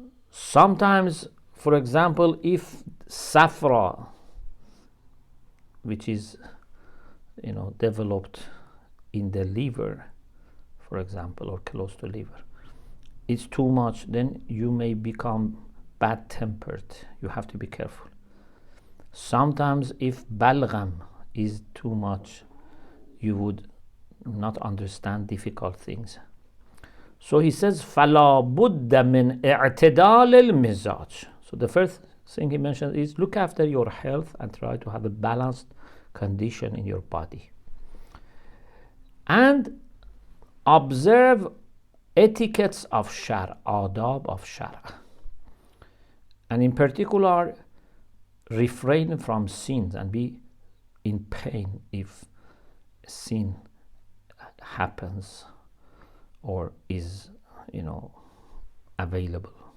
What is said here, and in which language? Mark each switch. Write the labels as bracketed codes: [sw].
[en] Sometimes, for example, if safra, which is, developed in the liver, for example, or close to liver, it's too much, then you may become bad-tempered. You have to be careful. Sometimes if balgham is too much, you would not understand difficult things. So he says, [ar] فَلَا بُدَّ مِنْ اعْتِدَالِ الْمِزَاج. [en] So the first thing he mentioned is look after your health and try to have a balanced condition in your body. And observe etiquettes of shar, adab of shar. And in particular, refrain from sins and be in pain if sin happens or is, available.